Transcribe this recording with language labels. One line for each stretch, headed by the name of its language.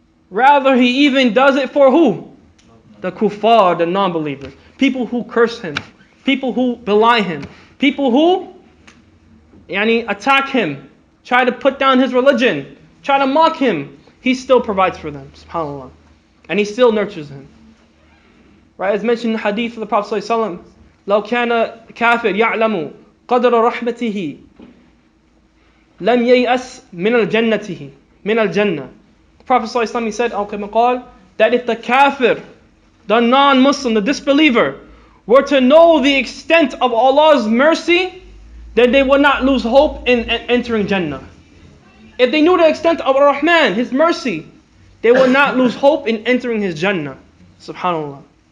English: Rather, He even does it for who? The kuffar, the non-believers. People who curse Him. People who belie Him. People who attack Him. Try to put down His religion. Try to mock Him. He still provides for them. SubhanAllah. And He still nurtures them. Right? As mentioned in the hadith of the Prophet ﷺ,
Arabic: لو كان كافر يعلم قدر رحمته لم ييأس من الجنة.
English: The Prophet ﷺ, he said, that if the kafir, the non-Muslim, the disbeliever, were to know the extent of Allah's mercy, then they would not lose hope in entering Jannah. If they knew the extent of Ar-Rahman, His mercy, they would not lose hope in entering His Jannah. SubhanAllah.